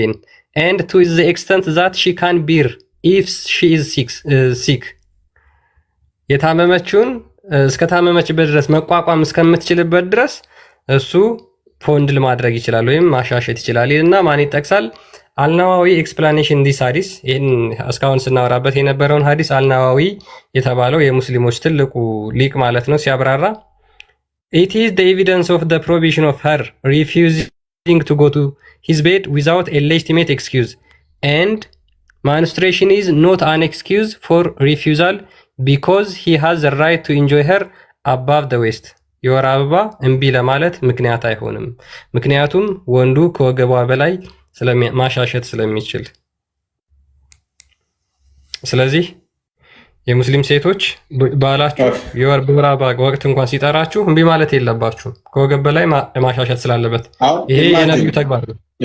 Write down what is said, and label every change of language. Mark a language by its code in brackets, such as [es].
[am] ይሄን [en] and to the extent that she can bear if she is sick [am] የታመመችውን እስከታመመችበት ድረስ መቋቋም እስከምትችልበት ድረስ እሱ ፎንድል ማድረግ ይችላል ወይም ማሻሸት ይችላል እና ማን ይጠቅሳል? [en] አልናዋዊ ኤክስፕላኔሽን ዲስ ሀዲስ። [am] ይህን እስካሁን ስናወራበት የነበረውን ሀዲስ አልናዋዊ የተባለው የሙስሊሞች ትልቁ ሊቅ ማለት ነው ሲያብራራ [en] it is the evidence of the prohibition of her refusing to go to his bed without a legitimate excuse and menstruation is not an excuse for refusal because he has the right to enjoy her above the waist. [am] የወር አበባ እምቢ ለማለት ምክንያት አይሆንም፣ ምክንያቱም ወንዱ ከወገቧ በላይ ማሻሸት ስለሚችል። ስለዚህ የሙስሊም ሴቶች ባላችሁ በወር አበባ ወቅት እንኳን ሲጠራችሁ እምቢ ማለት የለባችሁም፣ ከወገብ በላይ ማሻሸት ስላለበት። ይሄ የነቢዩ ተግባር ነው።